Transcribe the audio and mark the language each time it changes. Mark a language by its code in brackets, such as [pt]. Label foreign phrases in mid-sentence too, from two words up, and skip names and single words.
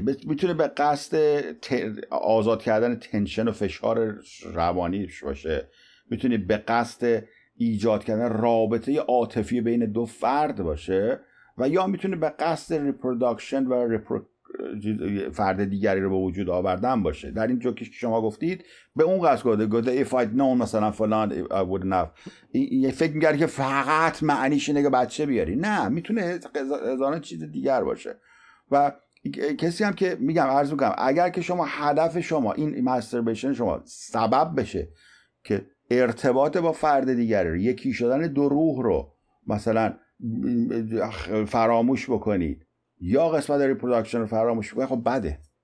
[fa] میتونه به قصد آزاد کردن تنشن و فشار روانی باشه، میتونه به قصد ایجاد کردن رابطه عاطفی بین دو فرد باشه، و یا میتونه به قصد ریپروداکشن و فرد دیگری رو به وجود آوردن باشه. در این جو که شما گفتید به اون قصد گفته [en] if I'd known [fa] مثلا فلان [en] I wouldn't have، [fa] فکر می‌کردی که فقط معنیش اینه که بچه بیاری، نه، میتونه هزاران چیز دیگر باشه. و کسی هم که میگم عرض میکنم اگر که شما هدف شما این ماستربیشن شما سبب بشه که ارتباط با فرد دیگری رو، یکی شدن دو روح رو مثلا فراموش بکنید یا قسمت ریپروداکشن رو فراموش بکنید، خب بده.